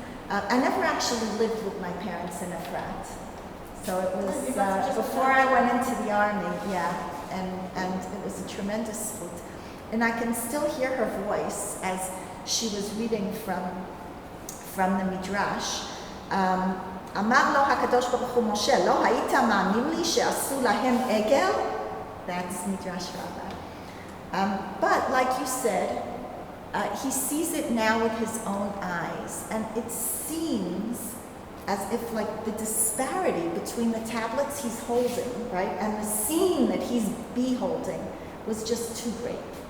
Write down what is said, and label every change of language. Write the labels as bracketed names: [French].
[English] I never actually lived with my parents in Efrat. So it was before I went into the army, and it was a tremendous food. And I can still hear her voice as she was reading from the Midrash. [Hebrew] אמר לו הקדוש ברוך הוא משה, לא היית מאמין לי שעשו להם עגל? [English] That's Midrash Rabbah. But like you said, he sees it now with his own eyes, and it seems as if like the disparity between the tablets he's holding, right, and the scene that he's beholding was just too great.